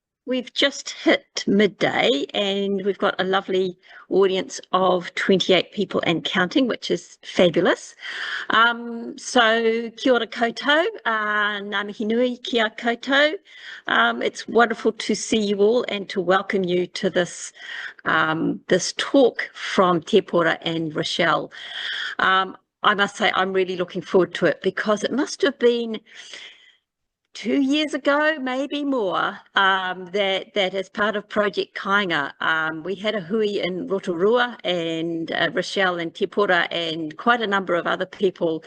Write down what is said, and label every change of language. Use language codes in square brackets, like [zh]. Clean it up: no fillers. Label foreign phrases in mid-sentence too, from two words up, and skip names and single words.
[en] we've just hit midday and we've got a lovely audience of 28 people and counting, which is fabulous. [mi] So kia ora koutou, ngā mihi nui kia koutou. [en] It's wonderful to see you all and to welcome you to this talk from Tepora and Rochelle. I must say I'm really looking forward to it because it must have been 2 years ago, maybe more, that as part of Project Kāinga, we had a hui in Rotorua, and Rochelle and Tepora and quite a number of other people.